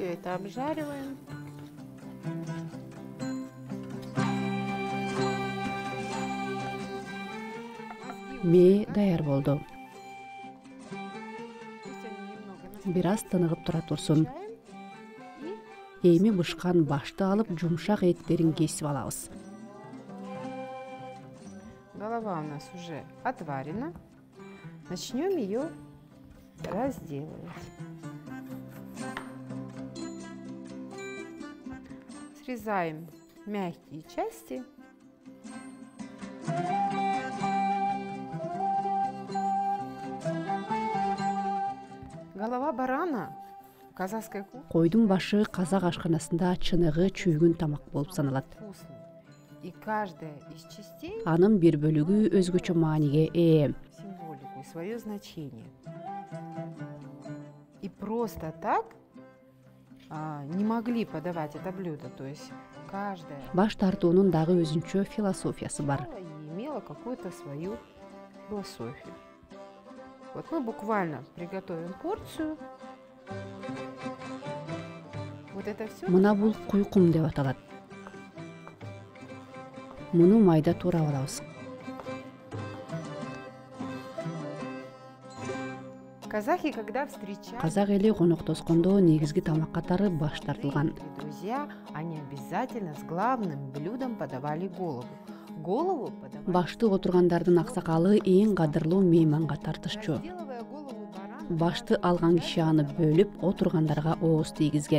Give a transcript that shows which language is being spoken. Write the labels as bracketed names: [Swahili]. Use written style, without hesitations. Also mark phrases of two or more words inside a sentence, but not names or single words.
[Russian] это обжариваем. [Kyrgyz] Мээ даяр болду. [Russian] Пусть они немного [Kyrgyz] Бир аз тыныгып тура турсун. [Russian] и [Kyrgyz] Эми бышкан башты алып, жумшак эттерин кесип алабыз. [Russian] голова у нас уже отварена. Начнем ее разделывать. Срезаем мягкие части. Голова барана в казахской кухне [Kyrgyz] Койдун башы казак ашканасында чыныгы чүйгүн тамак болуп саналат. [Russian] вкусный. И каждая из частей [Kyrgyz] Анын бир бөлүгү өзгөчө мааниге ээ. [Russian] символику и свое значение. И просто так не могли подавать это блюдо. То есть каждая [Kyrgyz] Баш тартуунун дагы өзүнчө философиясы бар. [Russian] и имела какую-то свою философию. Вот мы буквально приготовим порцию. Вот это все. [Kyrgyz] Мына бул куйкум деп аталат. Муну майда туурап алабыз. [Russian] Казахи, когда встречают [Kyrgyz] Казак эли коноктоскондо негизги тамак катары баш тартылган. [Russian] или друзья, они обязательно с главным блюдом подавали голову. Голову подавали, [Kyrgyz] Башты отургандардын аксакалы эң кадырлуу мейманга тартышчу. [Russian] разделывая голову барана, [Kyrgyz] Башты алган киши аны бөлүп, отургандарга ооз тийгизген.